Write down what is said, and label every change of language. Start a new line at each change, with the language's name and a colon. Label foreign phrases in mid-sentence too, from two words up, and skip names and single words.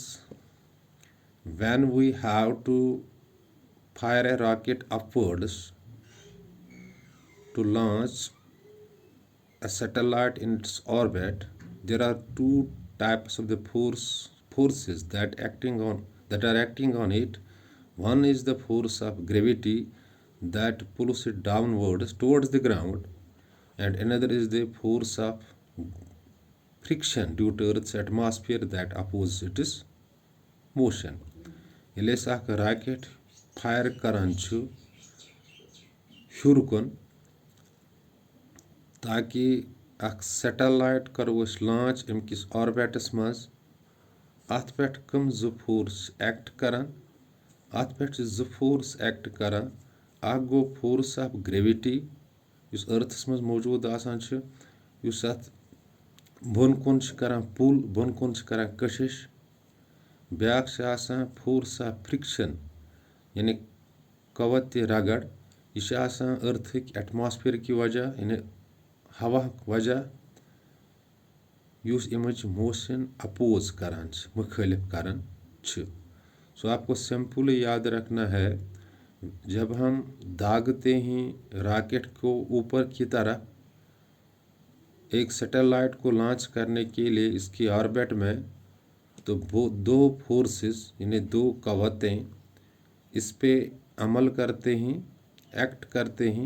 English: When we have to fire a rocket upwards to launch a satellite in its orbit, there are two types of the forces that are acting on it. One is the force of gravity that pulls it downwards towards the ground, and another is the force of friction due to Earth's atmosphere that opposes its motion.
Kashmiri: ییٚلہِ أسۍ اکھ راکٹ فایر کران چھُ ہیوٚر کُن تاکہِ اکھ سیٹلایٹ کرو أسۍ لانچ اَمہِ کِس آربِٹس منٛز اَتھ پٮ۪ٹھ کٕم زٕ فورس چھِ ایکٹ کران اَتھ پٮ۪ٹھ چھِ زٕ
English: force act
Kashmiri: کران اکھ گوٚو فورس
English: of gravity
Kashmiri: یُس أرتھس منٛز موجوٗد آسان چھُ یُس اَتھ بۄن کُن چھِ کران پُل بۄن کُن چھِ کران کٔشِش بیاکھ چھِ آسان
English: force of friction
Kashmiri: یعنی قوتِ رگڑ یہِ چھِ آسان أرتھٕکۍ ایٹماسفیر کہِ وجہ یعنی ہواہُک وجہ یُس اَمِچ موشن اپوز کران چھِ مُخٲلِف کران چھِ.
Urdu: سو آپ کو سمپلی یاد رکھنا ہے جب ہم داغتے ہیں راکٹ کو اوپر کی طرف ایک سیٹلائٹ کو لانچ کرنے کے لیے اس کی آربٹ میں تو وہ دو فورسز یعنی دو قوتیں اس پہ عمل کرتے ہیں ایکٹ کرتے ہیں.